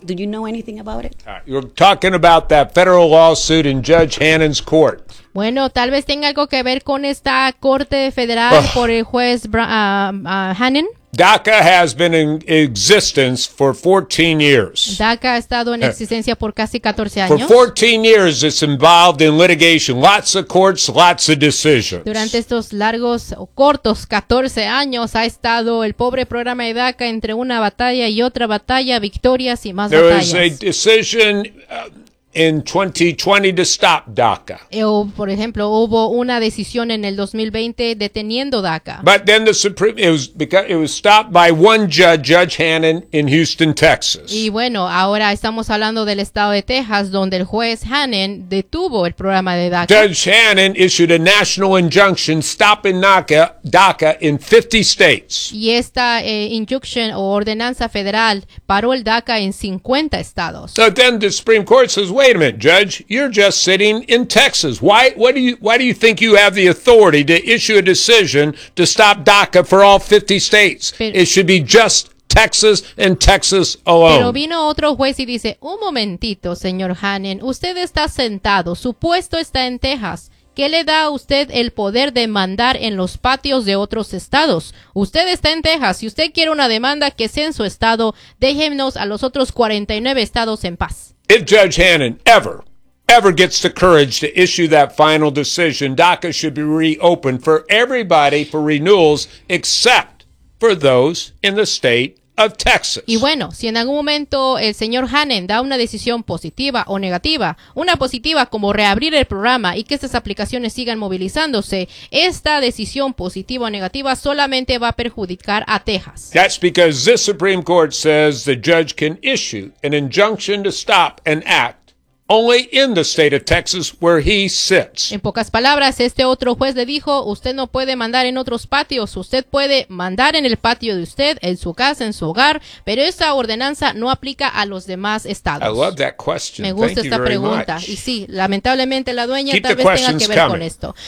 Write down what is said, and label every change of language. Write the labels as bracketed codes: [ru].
[en] Do you know anything about it? You're talking about that federal lawsuit in Judge Hannon's court. [es] Bueno, tal vez tenga algo que ver con esta corte federal por el juez Hannon. [en] DACA has been in existence for 14 years. [es] DACA ha estado en existencia por casi 14 años. [en] For 14 years, it's involved in litigation. Lots of courts, lots of decisions. [es] Durante estos largos o cortos 14 años, ha estado el pobre programa de DACA entre una batalla y otra batalla, victorias y más [en] There [es] batallas. [en] There was a decision in 2020 to stop DACA. [es] O, por ejemplo, hubo una decisión en el 2020 deteniendo DACA. [en] But then the Supreme, it was stopped by one judge, Judge Hannon, in Houston, Texas. [es] Y bueno, ahora estamos hablando del estado de Texas, donde el juez Hannon detuvo el programa de DACA. [en] Judge Hannon issued a national injunction stopping DACA in 50 states. [es] Y esta injunction o ordenanza federal paró el DACA en 50 estados. [en] But then the Supreme Court says, wait a minute, Judge, you're just sitting in Texas. Why do you think you have the authority to issue a decision to stop DACA for all 50 states? It should be just Texas and Texas alone. [es] Pero vino otro juez y dice, un momentito, señor Hannon, usted está sentado, su puesto está en Texas. ¿Qué le da a usted el poder de mandar en los patios de otros estados? Usted está en Texas. Si usted quiere una demanda, que sea en su estado, déjenos a los otros 49 estados en paz. [en] If Judge Hannon ever gets the courage to issue that final decision, DACA should be reopened for everybody for renewals except for those in the state of Texas. [es] Y bueno, si en algún momento el señor Hannon da una decisión positiva o negativa, una positiva como reabrir el programa y que estas aplicaciones sigan movilizándose, esta decisión positiva o negativa solamente va a perjudicar a Texas. [en] That's because this Supreme Court says the judge can issue an injunction to stop an act only in the state of Texas where he sits. [es] En pocas palabras, este otro juez le dijo, usted no puede mandar en otros patios, usted puede mandar en el patio de usted, en su casa, en su hogar, pero esa ordenanza no aplica a los demás estados. [en] I love that question. [es] Me gusta [en] Thank [es] esta [en] you [es] pregunta. [en] Very much. [es] Y sí, lamentablemente la dueña Keep tal vez tenga que ver coming. Con esto.